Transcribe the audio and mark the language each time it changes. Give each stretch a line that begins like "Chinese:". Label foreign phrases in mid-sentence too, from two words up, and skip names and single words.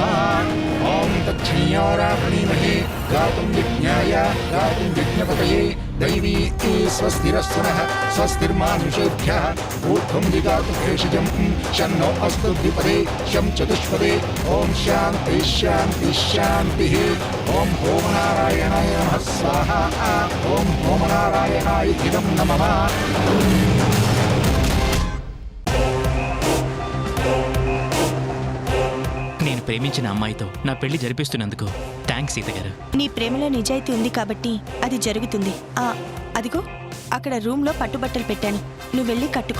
Sanskrit: ओम तच्छ्रियोरावणीमहे गातुं यज्ञाय गातुं यज्ञपतये दैवी स्वस्तिरस्तु नः स्वस्तिर्मानुषेभ्यः ऊर्ध्वं जिगातु भेषजं शन्नो अस्तु द्विपदे शं चतुष्पदे। ओम शान्ति शान्ति शान्तिः। ओम ओमनारायणाय नमः स्वाहा। ओम ओमनारायणाय इदं नमः।
Telugu: నేను ప్రేమించిన అమ్మాయితో నా పెళ్లి జరిపిస్తున్నందుకు థ్యాంక్స్ సీత గారు. నీ ప్రేమలో నిజాయితీ ఉంది కాబట్టి అది జరుగుతుంది. అదిగో అక్కడ రూమ్లో పట్టుబట్టలు పెట్టాను, నువ్వు వెళ్ళి కట్టుకో.